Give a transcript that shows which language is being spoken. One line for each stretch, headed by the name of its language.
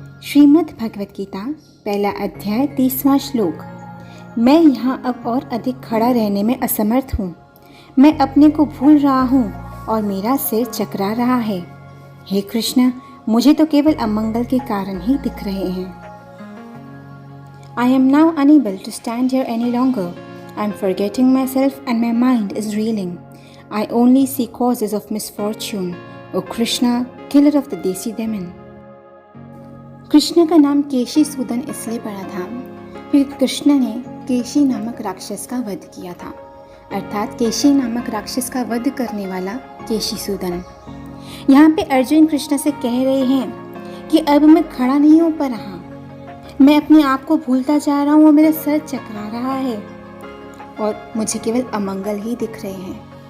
Hindi: श्रीमद् भगवत गीता पहला अध्याय 30वां श्लोक। मैं यहाँ अब और अधिक खड़ा रहने में असमर्थ हूँ, मैं अपने को भूल रहा हूँ और मेरा सिर चकरा रहा है। हे कृष्ण, मुझे तो केवल अमंगल के कारण ही दिख रहे हैं।
English: I am now unable to stand here any longer. I am forgetting myself and my mind is reeling. I only see causes of misfortune. O Krishna, killer of the Desi demon.
Hindi: Krishna का नाम केशी सूदन इसलिए पड़ा था क्योंकि कृष्ण ने केशी नामक राक्षस का वध किया था, अर्थात केशी नामक राक्षस का वध करने वाला केशी सूदन। यहाँ पे अर्जुन कृष्ण से कह रहे हैं कि अब मैं खड़ा नहीं हो पा रहा, मैं अपने आप को भूलता जा रहा हूँ और मेरा सर चकरा रहा है और मुझे केवल अमंगल ही दिख रहे हैं।